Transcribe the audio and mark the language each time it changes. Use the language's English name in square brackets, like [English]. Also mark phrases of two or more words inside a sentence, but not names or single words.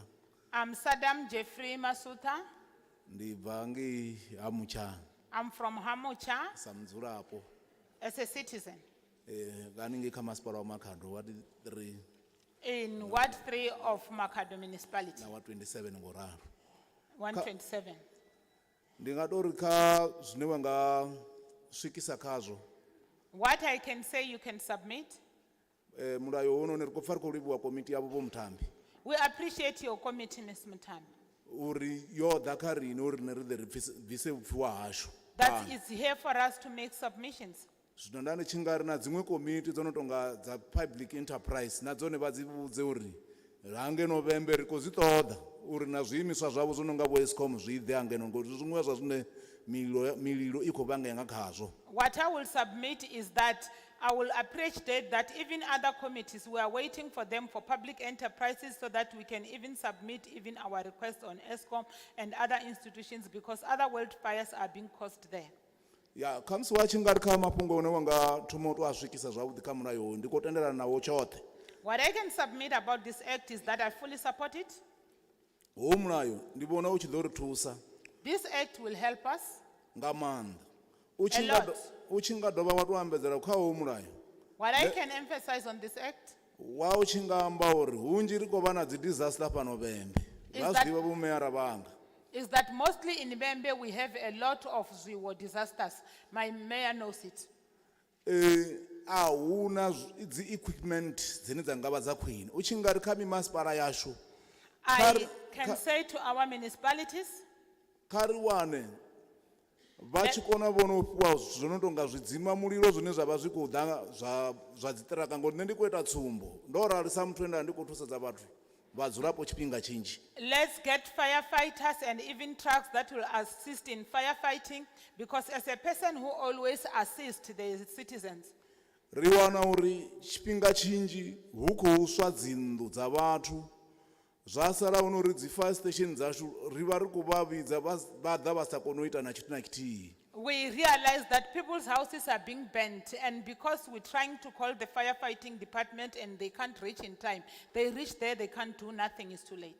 [English] I'm Saddam Jeffrey Masuta. [Venda] Ndi bva ngei ha Muchang [English] I'm from Hamucha [Venda] sa mudzulapo. [English] as a citizen [Venda] Haningei kha masipala wa Makhado wa 3 [English] in Ward 3 of Makhado Municipality, [Venda] na wa 27 ngoralo. 127. Ndi nga tori kha zwine wa nga swikisa khazwo. [English] What I can say you can submit. [Venda] Mulayo wono ri khou pfa ri khou livhuwa komiti yavho vho Muthambi. [English] We appreciate your committee, Ms. Mutambi. [Venda] Uri yo ḓa kha riṋe uri riṋe ri ḓe ri bvise vhupfiwa hashu. [English] That is here for us to make submissions. [Venda] Zwino nda ndi tshi nga ri na dziṅwe komiti dzo no tonga dza [English] public enterprise [Venda] na dzone vha dzi vhudze uri hangeno Vhembe ri khou zwi ṱoḓa uri na zwiimiswa zwavho zwo no nga vho Eskom zwi ḓe hangeno ngori zwiṅwe zwa zwine mililo i khou vhangea nga khazwo. [English] What I will submit is that I will appreciate that even other committees, we are waiting for them for public enterprises so that we can even submit even our request on Eskom and other institutions because other wildfires are being caused there. [Venda] Ya khamusi wa tshi nga ri kha mafhungo one wa nga thoma u to a swikisa zwavhuḓi kha mulayo ndi khou tendelana nawo tshoṱhe. [English] What I can submit about this act is that I fully support it. [Venda] Ho mulayo ndi vhona u tshi ḓo ri thusa [English] This act will help us. [Venda] nga maanḓa. [English] A lot. [Venda] U tshi nga dovha wa to ambedzela kha ho mulayo. [English] What I can emphasize on this act [Venda] Wa u tshi nga amba uri hunzhi ri khou vha na dzi disaster fhano Vhembe. [English] Is [Venda] Vha [English] that- [Venda] zwi ḓivha vho meyara vhanga. [English] is that mostly in Vhembe we have a lot of Zwiwo disasters. My mayor knows it. [Venda] A huna dzi equipment dzine dza nga vha dza khwine. U tshi nga ri kha mimasipala yashu [English] I can say to our municipalities, [Venda] kha ri wane vha tshi kona vhona u fhiwa zwo no tonga zwidzima mulilo zwine zwa vha zwi khou ḓa zwa dziṱiraka ngori nṋe ndi khou ita tsumbo ndo rali sa muthu enda ndi khou thusedza vhathu vhadzulapo tshifhinga tshinzhi. [English] let's get firefighters and even trucks that will assist in firefighting because as a person who always assists the citizens, [Venda] Ri wana uri tshifhinga tshinzhi hu khou swa dzinnḓu dza vhathu zwa sala hu nori dzi [English] fire station [Venda] dzashu ri vha ri khou vha vhidza vha ḓa vha sa kona u ita na tshithu na tshithihi. [English] we realize that people's houses are being burnt and because we're trying to call the firefighting department and they can't reach in time, they reach there, they can't do nothing, it's too late.